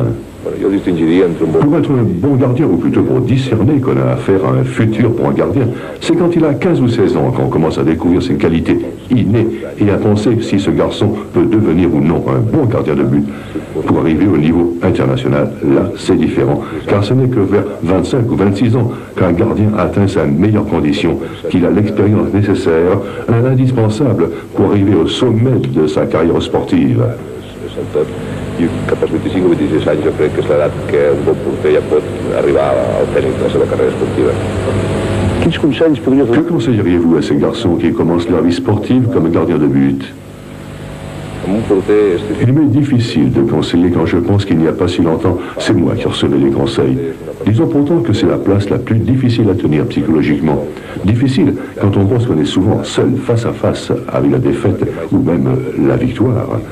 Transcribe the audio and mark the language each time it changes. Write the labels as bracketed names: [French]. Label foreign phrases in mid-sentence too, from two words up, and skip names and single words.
[French] Pour être un bon gardien, ou plutôt pour discerner qu'on a affaire à un futur bon gardien, c'est quand il a 15 ou 16 ans qu'on commence à découvrir ses qualités innées et à penser si ce garçon peut devenir ou non un bon gardien de but. Pour arriver au niveau international, là, c'est différent, car ce n'est que vers 25 ou 26 ans qu'un gardien atteint sa meilleure condition, qu'il a l'expérience nécessaire, indispensable pour arriver au sommet de sa carrière sportive. [Catalan] I cap als 25 o 26 anys jo crec que és l'edat que un bon porter ja pot arribar al zènit de la seva carrera esportiva. [French] Que conseilleriez-vous à ces garçons qui commencent leur vie sportive comme gardien de but? Il m'est difficile de conseiller quand je pense qu'il n'y a pas si longtemps, c'est moi qui recevais les conseils. Disons pourtant que c'est la place la plus difficile à tenir psychologiquement. Difficile quand on pense qu'on est souvent seul, face à face, avec la défaite ou même la victoire.